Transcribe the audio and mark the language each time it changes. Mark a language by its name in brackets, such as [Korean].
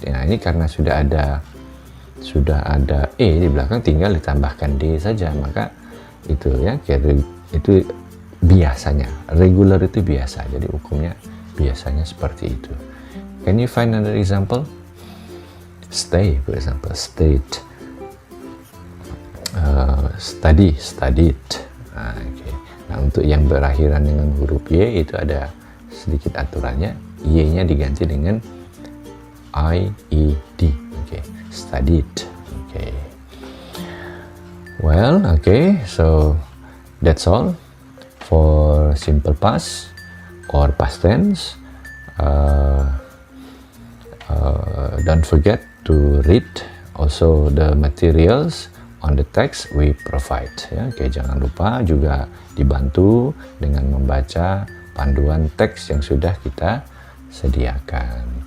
[Indonesian] Nah, ini karena sudah ada e di belakang, tinggal ditambahkan d saja, maka itu ya, itu biasanya. Regular itu biasa, jadi hukumnya biasanya seperti itu. [English] Can you find another example? Stay, for example, stayed. studied. Okay. [Indonesian] Nah, untuk yang berakhiran dengan huruf Y itu ada sedikit aturannya. Y-nya diganti dengan IED. [English] Okay. Studied. Okay. Well, okay, so that's all for simple past or past tense. Don't forget to read also the materials on the text we provide. [Indonesian] Ya, oke, jangan lupa juga dibantu dengan membaca panduan teks yang sudah kita sediakan.